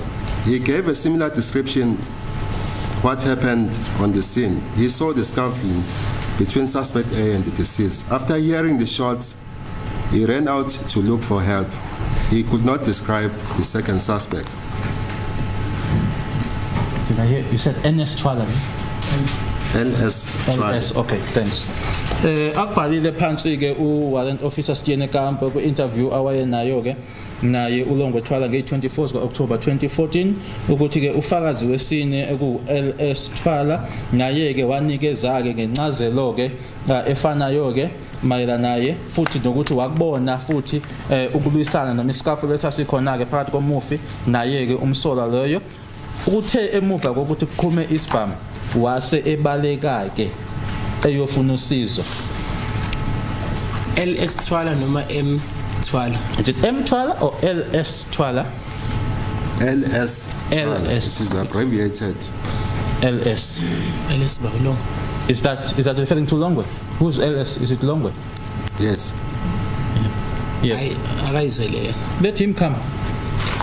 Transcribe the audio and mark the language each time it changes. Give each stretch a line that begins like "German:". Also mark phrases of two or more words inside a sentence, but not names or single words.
English: He gave a similar description what happened on the scene. He saw the scuffling between suspect A and the deceased. After hearing the shots, he ran out to look for help. He could not describe the second suspect." Did I hear? You said N.S. Twala. L.S. Twala. LS, okay, thanks.
Zulu: Akubhalile phansi ke
English: uwarrant officer
Zulu: Steenkamp ku interview awayenayo ke naye uLongwe Twala nge-24 ka-October 2014 ukuthi ke ufakazi wesine eku LS Twala naye ke wanikeza ke ngencazelo ke efanayo ke mayela naye futhi nokuthi wakubona futhi ukulwisana noma iscaffle lesasikhona ke phakathi komufi naye ke umsola loyo uthe emuva kokuthi kuqhume isibhamu wase ebaleka ke eyofuna usizo. LS Twala noma M Twala?
English: Is it M Twala or LS Twala? LS Twala. LS. It is abbreviated. LS. LS Babylon. Is that referring to Longwe? Who's LS? Is it Longwe? Yes. Yeah. Let him come.